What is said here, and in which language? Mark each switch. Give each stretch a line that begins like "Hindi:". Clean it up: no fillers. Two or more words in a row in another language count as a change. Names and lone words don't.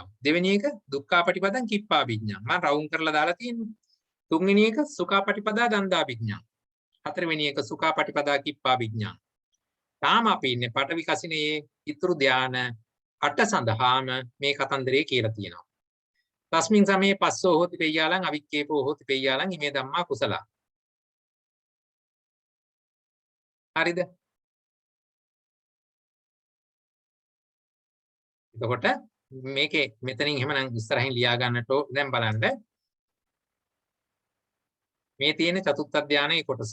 Sinhala: දෙවෙනි එක
Pali: දුක්ඛාපටිපදං කිප්පාභිඥං.
Sinhala: මම රවුම් කරලා දාලා තියෙනවා. තුන්වෙනි එක
Pali: සුඛාපටිපදා දන්දාභිඥං.
Sinhala: හතරවෙනි එක
Pali: සුඛාපටිපදා කිප්පාභිඥං.
Sinhala: තාම අපි ඉන්නේ පඨවි කසිනේ ඉතුරු ධාන 8 සඳහාම මේ කතන්දරේ කියලා තියෙනවා.
Pali: තස්මින් සමේ පස්සෝ හෝති පෙය්‍යාලං අවික්කේපෝ හෝති පෙය්‍යාලං ඉමේ ධම්මා කුසල.
Sinhala: හරිද? එතකොට මේකේ මෙතනින් එහෙමනම් ඉස්සරහින් ලියා ගන්නට දැන් බලන්න මේ තියෙන චතුත්ථ ධානයේ කොටස.